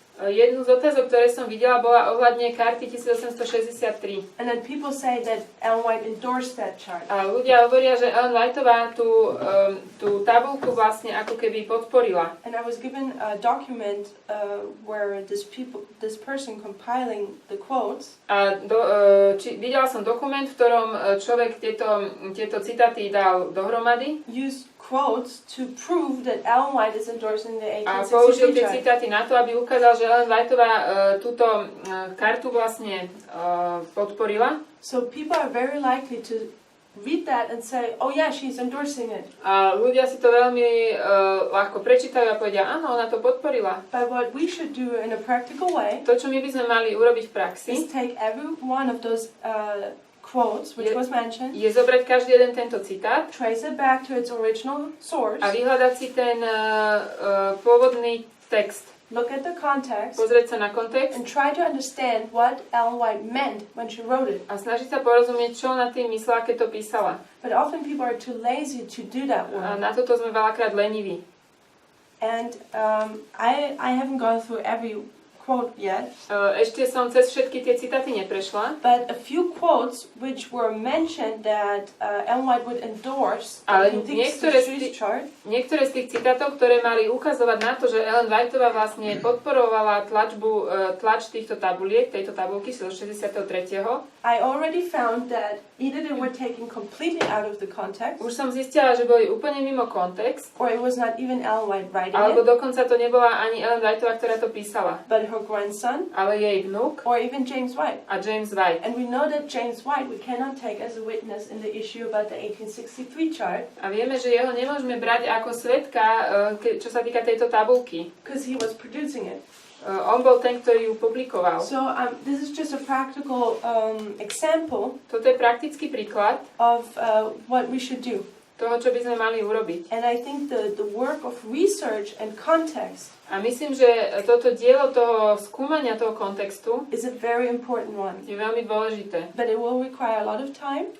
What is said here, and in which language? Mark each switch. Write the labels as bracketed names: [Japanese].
[Slovak] Jednu z otázok, ktoré som videla, bola ohľadne karty 1863. [English] And then people say that Ellen White endorsed that chart. [Slovak] A ľudia hovoria, že Ellen Whiteová tú tabuľku vlastne ako keby podporila. [English] And I was given a document where this person compiling the quotes. [Slovak] A videla som dokument, v ktorom človek tieto citáty dal dohromady. [English] Used quotes to prove that Ellen White is endorsing the [Slovak] A použil tie [English] chart. [Slovak] citáty na to, aby ukázal, že Ellen Whiteová túto kartu vlastne podporila. [English] So people are very likely to read that and say, oh yeah, she's endorsing it. [Slovak] A ľudia si to veľmi ľahko prečítajú a povedia, áno, ona to podporila. [English] But what we should do in a practical way [Slovak] To, čo my by sme mali urobiť v praxi, [English] is take every one of those quotes which was mentioned, [Slovak] je zobrať každý jeden tento citát [English] trace it back to its original source, [Slovak] a vyhľadať si ten pôvodný text. [English] look at the context, [Slovak] Pozrieť sa na kontext [English] and try to understand what Ellen White meant when she wrote it. [Slovak] a snažiť sa porozumieť, čo ona tým myslela, keď to písala. [English] But often people are too lazy to do that [Slovak] A [English] work. [Slovak] na toto sme veľakrát leniví. [English] And I haven't gone through every quote yet, [Slovak] Ešte som cez všetky tie citáty neprešla, [English] but a few quotes which were mentioned that Ellen White would endorse [Slovak] Ale [English] in the [Slovak] niektoré z [English] 1863 [Slovak] tých- [English] chart. [Slovak] Niektoré z tých citátov, ktoré mali ukazovať na to, že Ellen Whiteová vlastne podporovala tlač týchto tabuliek, tejto tabulky z 63. [English] I already found that either they were taken completely out of the context, [Slovak] Už som zistila, že boli úplne mimo kontext, [English] or it was not even Ellen White writing [Slovak] alebo [English] it, [Slovak] dokonca to nebola ani Ellen Whiteová, ktorá to písala, [English] but her grandson, [Slovak] ale jej vnuk [English] or even James White. [Slovak] a James White. [English] And we know that James White we cannot take as a witness in the issue about the 1863 chart, [Slovak] A vieme, že jeho nemôžeme brať ako svedka, čo sa týka tejto tabulky. [English] because he was producing it. [Slovak] On bol ten, ktorý ju publikoval. [English] So this is just a practical example [Slovak] Toto je praktický príklad [English] of what we should do. [Slovak] toho, čo by sme mali urobiť. [English] And I think the work of research and context [Slovak] A myslím, že toto dielo toho skúmania toho kontextu [English] is a very important one. [Slovak] je veľmi dôležité. [English] But it will require a lot of time